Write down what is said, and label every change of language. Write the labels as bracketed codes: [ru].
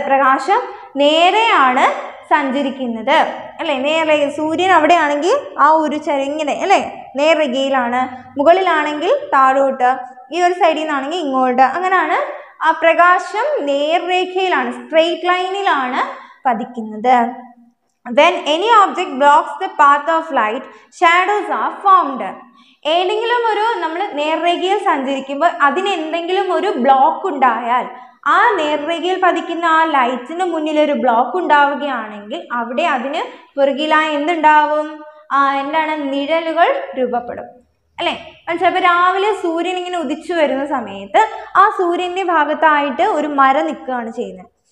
[ml] പ്രകാശം നേരെയാണ് സഞ്ചരിക്കുന്നത് അല്ലേ? നേർരേഖ. സൂര്യൻ അവിടെയാണെങ്കിൽ ആ ഒരു ചെരിങ്ങനെ അല്ലേ, നേർരേഖയിലാണ്. മുകളിലാണെങ്കിൽ താഴോട്ട്, ഈ ഒരു സൈഡിൽ നിന്നാണെങ്കിൽ ഇങ്ങോട്ട്. അങ്ങനെയാണ് ആ പ്രകാശം നേർരേഖയിലാണ്, സ്ട്രെയിറ്റ് ലൈനിലാണ് പതിക്കുന്നത്. [en] When any object blocks the path of light, shadows are formed. [ml] ഏതെങ്കിലും ഒരു നമ്മൾ നേർരേഖയിൽ സഞ്ചരിക്കുമ്പോൾ അതിന് എന്തെങ്കിലും ഒരു ബ്ലോക്ക് ഉണ്ടായാൽ, ആ നേർരേഖയിൽ പതിക്കുന്ന ആ ലൈറ്റിന് മുന്നിൽ ഒരു ബ്ലോക്ക് ഉണ്ടാവുകയാണെങ്കിൽ അവിടെ അതിന് പുറകിലായി എന്തുണ്ടാവും? എന്താണ്? നിഴലുകൾ രൂപപ്പെടും അല്ലേ? ചിലപ്പോൾ രാവിലെ സൂര്യൻ ഇങ്ങനെ ഉദിച്ചു വരുന്ന സമയത്ത് ആ സൂര്യൻ്റെ ഭാഗത്തായിട്ട് ഒരു മരം നിൽക്കുകയാണ് ചെയ്യുന്നത്.